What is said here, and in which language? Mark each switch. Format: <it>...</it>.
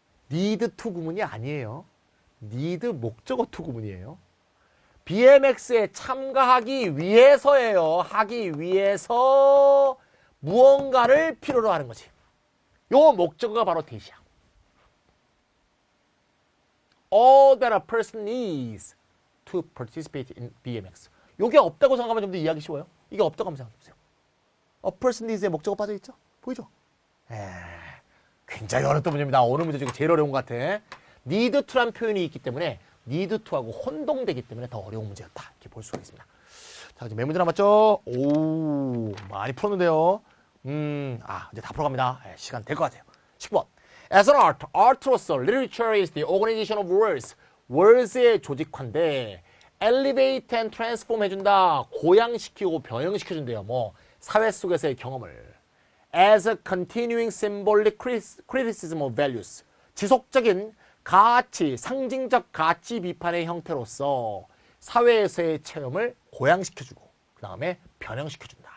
<ko>need to 구문이 아니에요. need 목적어 to 구문이에요. BMX에 참가하기 위해서예요. 하기 위해서 무언가를 필요로 하는 거지. 요 목적어가 바로 대시야.</ko> <en>All that a person needs to participate in BMX.</en> <ko>요게 없다고 생각하면 좀 더 이해하기 쉬워요. 이게 없다고 한번 생각해보세요. A person needs의 목적어 빠져있죠? 보이죠? 굉장히 어렵던 문제입니다. 오늘 문제 중에 제일 어려운 것 같아. need to란 표현이 있기 때문에 need to하고 혼동되기 때문에 더 어려운 문제였다. 이렇게 볼 수가 있습니다. 자, 이제 몇 문제 남았죠? 오, 많이 풀었는데요. 이제 다 풀어갑니다. 시간 될 것 같아요. 10번.</ko> <en>As an art, art로서 literature is the organization of words.</en> <ko>words의 조직화인데 elevate and transform 해준다. 고양시키고 변형시켜준대요. 뭐 사회 속에서의 경험을.</ko> <en>As a continuing symbolic criticism of values.</en> <ko>지속적인 가치, 상징적 가치 비판의 형태로서 사회에서의 체험을 고양시켜주고 그 다음에 변형시켜준다.</ko>